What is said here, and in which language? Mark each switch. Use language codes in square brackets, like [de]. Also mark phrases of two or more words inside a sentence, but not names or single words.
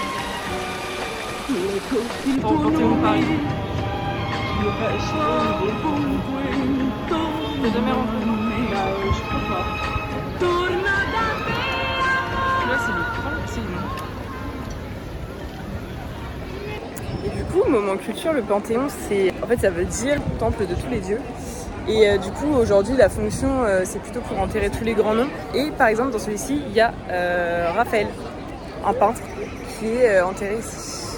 [it] l'eco il tuo nome, io passo ovunque intorno a me, [fr] Je crois pas. [it] torna da me. [fr] Là c'est le c'est Et du coup, moment culture, le Panthéon, c'est en fait ça veut dire temple de tous les dieux. Et du coup aujourd'hui la fonction c'est plutôt pour enterrer tous les grands noms. Et par exemple dans celui-ci il y a Raphaël, un peintre qui est enterré ici.